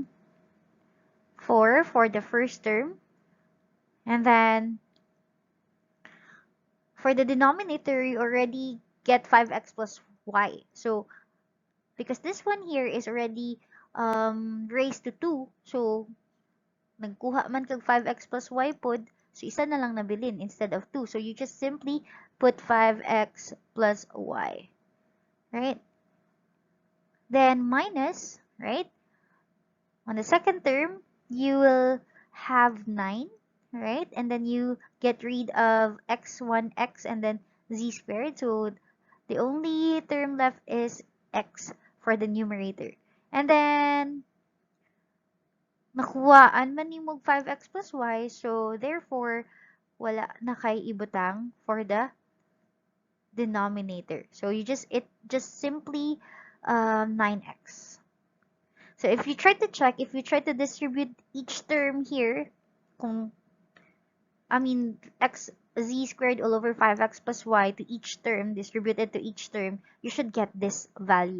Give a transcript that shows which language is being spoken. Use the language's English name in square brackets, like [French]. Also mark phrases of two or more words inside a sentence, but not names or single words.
[English] 4 for the first term. And then for the denominator, you already get 5x plus y. So because this one here is already raised to 2, so [Cebuano] nagkuha man kag 5x plus y pod, [English] so [Cebuano] isa na lang nabilin [English] instead of 2. So you just simply put 5x plus y, right? Then minus, right? On the second term, you will have 9, right? And then you get rid of x1x and then z squared. So the only term left is x for the numerator. [Cebuano] And then nakuhaan man ni mog 5x plus y. [English] So therefore, [Cebuano] wala na kay ibutang [English] for the denominator. So it just simply 9x. So if you try to check, if you try to distribute each term here, x z squared all over 5x plus y to each term, distributed to each term, you should get this value.